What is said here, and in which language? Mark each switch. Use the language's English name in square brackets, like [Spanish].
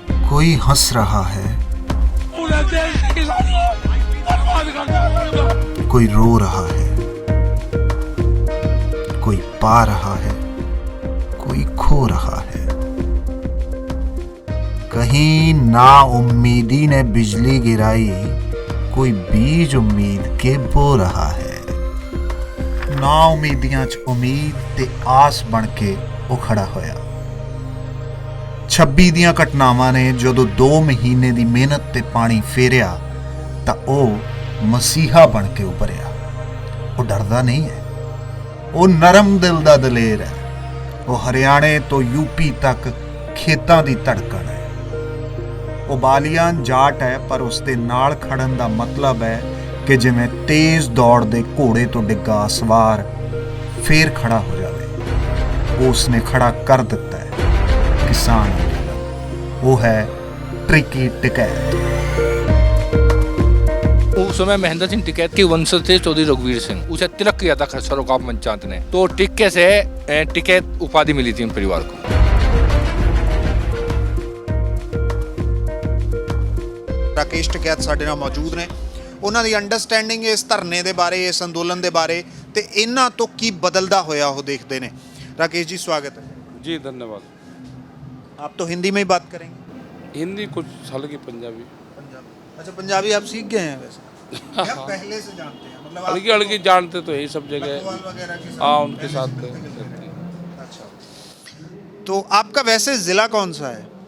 [Hindi] कोई हंस रहा है, कोई रो रहा है, कोई पा रहा है, कोई खो रहा है। कहीं ना उम्मीदी ने बिजली गिराई, कोई बीज उम्मीद के बो रहा है। [Punjabi] ना उम्मीदियां च उम्मीद ते आस बन के उखड़ा होया। 26 ਦੀਆਂ ਘਟਨਾਵਾਂ ਨੇ ਜਦੋਂ 2 ਮਹੀਨੇ ਦੀ ਮਿਹਨਤ ਤੇ ਪਾਣੀ ਫੇਰਿਆ ਤਾਂ ਉਹ ਮਸੀਹਾ ਬਣ ਕੇ ਉਭਰਿਆ। ਉਹ ਡਰਦਾ ਨਹੀਂ ਹੈ, ਉਹ ਨਰਮ ਦਿਲ ਦਾ ਦਲੇਰ ਹੈ। ਉਹ ਹਰਿਆਣੇ ਤੋਂ ਯੂਪੀ ਤੱਕ ਖੇਤਾਂ ਦੀ ਧੜਕਣ ਹੈ। ਉਹ ਬਾਲੀਆਨ ਜਾਟ ਹੈ, ਪਰ ਉਸ ਦੇ ਨਾਲ ਖੜਨ ਦਾ ਮਤਲਬ ਹੈ ਕਿ ਜਿਵੇਂ ਤੇਜ਼ ਦੌੜਦੇ ਘੋੜੇ ਤੋਂ ਡਿੱਗਾ ਸਵਾਰ ਫੇਰ ਖੜਾ ਹੋ ਜਾਵੇ। ਉਸਨੇ ਖੜਾ ਕਰ ਦਿੱਤਾ ਹੈ किसान। [Hindi] वो है ट्रिकी टिकैत। उस समय महेंद्र सिंह टिकैत के वंशज थे चौधरी रघुवीर सिंह। उसे तिलक किया था सरोगाव पंचायत ने, तो टिक्के से टिकैत उपाधि मिली थी परिवार को। [Punjabi] ਰਾਕੇਸ਼ ਟਿਕੈਤ ਸਾਡੇ ਨਾਲ ਮੌਜੂਦ ਨੇ। ਉਹਨਾਂ ਦੀ ਅੰਡਰਸਟੈਂਡਿੰਗ ਇਸ ਧਰਨੇ ਦੇ ਬਾਰੇ, ਇਸ ਅੰਦੋਲਨ ਦੇ ਬਾਰੇ ਤੇ ਇਹਨਾਂ ਤੋਂ ਕੀ ਬਦਲਦਾ ਹੋਇਆ ਉਹ ਦੇਖਦੇ ਨੇ। [Hindi] राकेश जी स्वागत है जी। धन्यवाद। आप तो हिंदी में ही बात करेंगे? हिंदी कुछ हल्की पंजाबी। अच्छा, पंजाबी आप सीख गए हैं वैसे या पहले से जानते हैं? मतलब हल्की हल्की जानते तो यही सब जगह। हाँ, उनके साथ रहते हैं। अच्छा, तो आपका वैसे ज़िला कौन सा है?